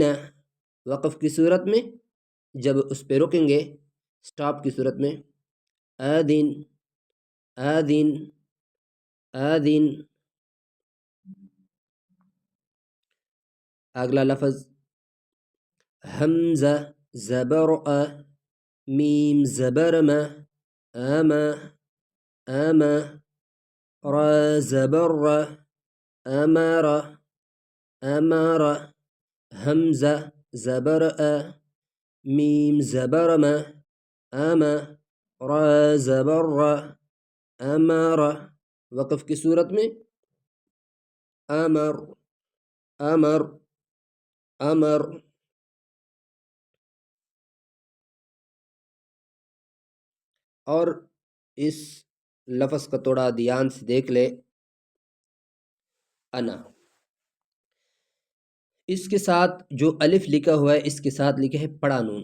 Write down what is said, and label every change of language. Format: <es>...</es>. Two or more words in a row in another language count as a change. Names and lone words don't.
<ur>وقف کی صورت میں جب اس پہ رکیں گے سٹاپ کی صورت میں آذین آذین آذین۔ اگلا لفظ حمزہ زبر میم زبر ما آما آما را زبر را امر امر۔ حمزہ زبر میم زبر ما آما را زبر را امر۔ وقف کی صورت میں امر امر امر۔ اور اس لفظ کا تھوڑا دھیان سے دیکھ لے، انا، اس کے ساتھ جو الف لکھا ہوا ہے اس کے ساتھ لکھا ہے پڑا نون۔</ur>